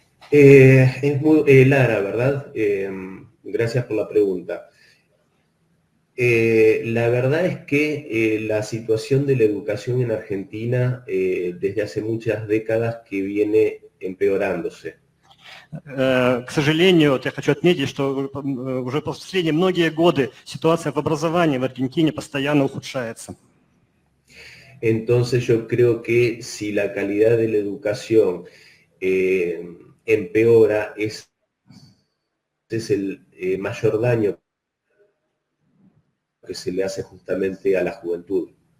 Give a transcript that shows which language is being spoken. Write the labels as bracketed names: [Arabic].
[Spanish] Es muy Lara, ¿verdad? Gracias por la pregunta. La verdad es que la situación de la educación en Argentina desde hace muchas décadas que viene empeorándose. [Russian] К сожалению, я хочу отметить, что уже в последние многие годы ситуация в образовании в Аргентине постоянно ухудшается. [Spanish] Entonces yo creo que si la calidad de la educación empeora, ese es el mayor daño que se le hace justamente a la juventud.